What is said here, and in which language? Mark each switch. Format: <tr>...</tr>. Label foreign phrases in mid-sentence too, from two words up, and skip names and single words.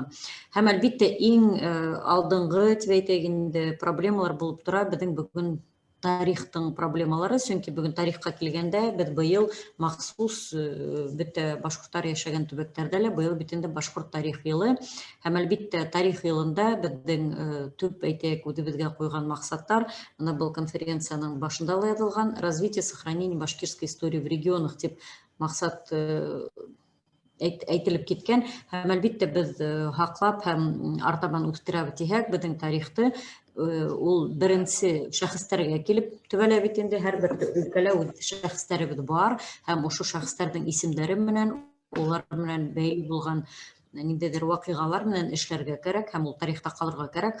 <ba>Һәм әлбәттә иң алдынгы дип әйтәйек инде проблемалар булып тора безнең бүген тарихтың проблемалары, чөнки бүген тарихка килгәндә без быел махсус бөтә башкортлар яшәгән төбәктәрдә лә быел бит инде башкорт тарих елы һәм әлбәттә тарих елында безнең төп әйтәйек үзебезгә куйган максаттар, аны был конференциянең башында ла язылган</ba> <ru>развитие сохранение башкирской истории в регионах</ru> <ba>дип максат әйтелеп киткән һәм әлбәттә без хаклап һәм артабан үстерә тиһәк безнең тарихты ул беренче шәхестәргә килеп төбәлә бит инде һәрбер өлкәлә шәхестәребез бар һәм ошо шәхестәрнең исемләре менән улар белән бәйле булган ниндидер вакыйгалар менән эшләргә кирәк һәм ул тарихта калырга кирәк.</ba>